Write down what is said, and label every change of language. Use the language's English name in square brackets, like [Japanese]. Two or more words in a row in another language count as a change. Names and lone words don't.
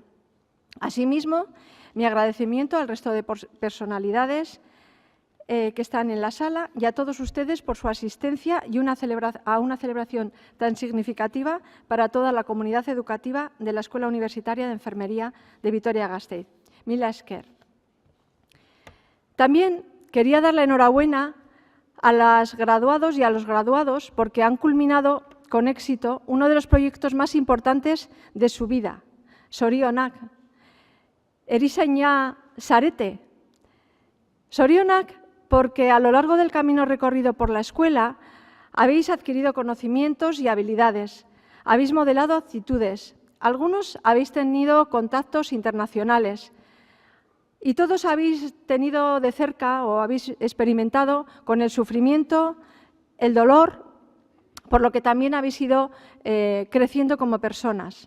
[Spanish] Asimismo, mi agradecimiento al resto de personalidades que están en la sala y a todos ustedes por su asistencia y a una celebración tan significativa para toda la comunidad educativa de la Escuela Universitaria de Enfermería de Vitoria-Gasteiz. [Basque] Mila esker. [Spanish] También quería dar la enhorabuena a las graduados y a los graduados porque han culminado con éxito uno de los proyectos más importantes de su vida, [Basque] Zorionak. Erizaina zarete. [Spanish] Zorionak porque a lo largo del camino recorrido por la escuela habéis adquirido conocimientos y habilidades, habéis modelado actitudes, algunos habéis tenido contactos internacionales y todos habéis tenido de cerca o habéis experimentado con el sufrimiento, el dolor, por lo que también habéis ido creciendo como personas.